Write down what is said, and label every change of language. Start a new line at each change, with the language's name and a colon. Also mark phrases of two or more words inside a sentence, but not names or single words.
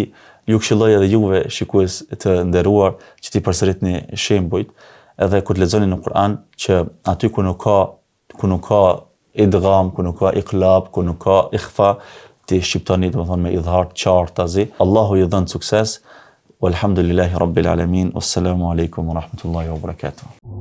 Albanian: Ju këshilloj edhe juve shikues të nderuar që ti përsëritni shembujt, edhe kur të lexoni në Kur'an që aty ku nuk ka idgham, ku nuk ka iqlab, ku nuk ka ikhfa, ti shqiptoni domethënë me idhar qartazi. Allahu ju dhën sukses.
Arabic: والحمد لله رب العالمين. والسلام عليكم ورحمة الله وبركاته.